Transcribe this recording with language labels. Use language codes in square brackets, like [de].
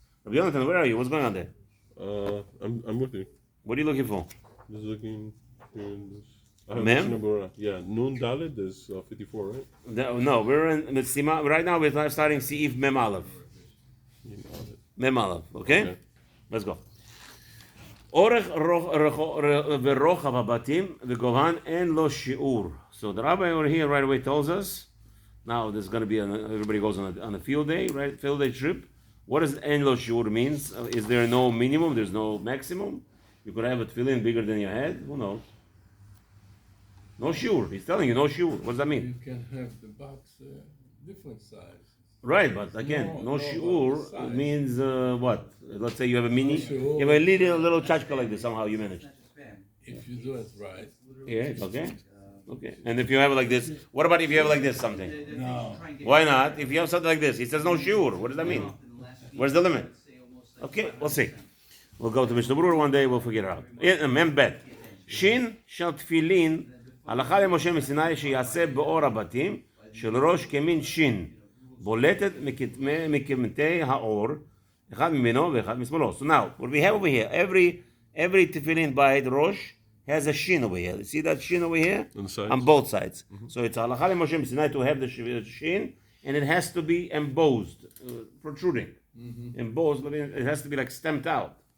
[en] Rabbi Yonatan, where are you? What's going on there? I'm with you. What are you looking for? Just looking here in this. Mem? Yeah, Nun Dalet is 54, right? No, we're in Siman. Right now we're starting Seif Mem Aleph. Mem Aleph, okay? Let's go. [he] אורך ורוחב הבתים וגובהן אין לו שיעור. [en] So the rabbi over here right away tells us, now there's going to be, everybody goes on a field day, right? Field day trip. What does [he] אין לו שיעור [en] means? Is there no minimum? There's no maximum? You could have a tefillin bigger than your head? Who knows? No shiur. He's telling you no shiur. What does that mean? You can have the box different size. Right, but again, no shiur means what? Let's say you have a mini, shiur. you have a little chachka like this. Somehow you manage. If you do it right. Yeah, okay. Okay. And if you have it like this, what about if you have it like this something? No. Why not? If you have something like this, he says no shiur. What does that mean? Where's the limit? Okay, we'll see. We'll go to Mishnah Berurah one day. We'll figure it out. Mem bet. Shin shel tefillin. [he] הלכה למשה מסיני שיעשה באור הבתים של ראש כמין שין בולטת מקמטי האור אחד ממנו ואחד משמאלו. [en] So now what we have over here, every tefillin by the Rosh has a shin over here. You see that shin over here? On both sides. Mm-hmm. So it's [he] הלכה למשה מסיני [en] to have the shin, and it has to be embossed, protruding. Mm-hmm. Embossed, but it has to be like stamped out.